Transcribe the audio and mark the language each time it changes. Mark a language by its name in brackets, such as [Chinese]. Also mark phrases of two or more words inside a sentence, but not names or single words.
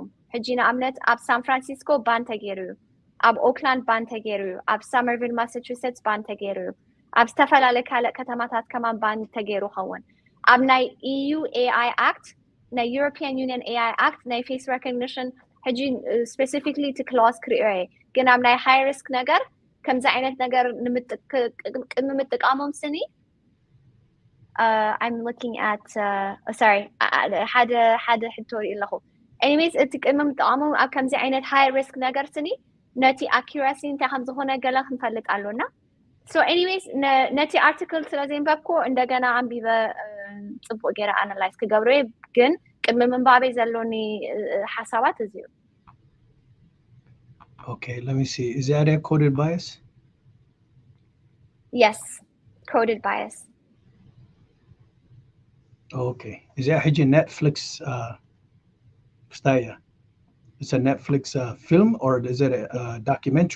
[Tigrinya] ሕጂ ንኣብነት ኣብ ሳን ፍራንሲስኮ ባን ተገይሩ ኣብ ኦክላንድ ባን ተገይሩ ኣብ ሳመርቪል ማሳቹሴትስ ባን ተገይሩ ኣብ ዝተፈላለየ ካልእ ከተማታት ከማን ባን ተገይሩ ኸውን ኣብ ናይ EU AI Act ናይ European Union AI Act ናይ [English] face recognition [Tigrinya] ሕጂ ስፔሲፊክሊ እቲ ክላስ ክሪኦ ግን ኣብ ናይ [English] high risk [Tigrinya] ነገር ከምዚ ዓይነት ነገር ቅድሚ ምጥቃሞም ስኒ [English] I'm looking at sorry [Tigrinya] ሓደ ሕቶ ኣለኹ anyways እቲ ቅድሚ ምጥቃሞም ኣብ ከምዚ ዓይነት [English] high risk [Tigrinya] ነገር ስኒ ነቲ አኩራሲ እንታይ ከም ዝኾነ ገለ ክንፈልጥ ኣለና [English] so anyways [Tigrinya] ነቲ አርቲክል ስለዘንበብኩ እንደገና አንቢበ ጽቡቅ ገይረ አናላይዝ ክገብረ ግን ቅድሚ ምንባቤ ዘለኒ ሓሳባት እዚዩ [English] Okay, let me see. Is that a coded bias? Yes, Coded Bias. Okay. Is that a Netflix style? It's a Netflix film or is it a documentary?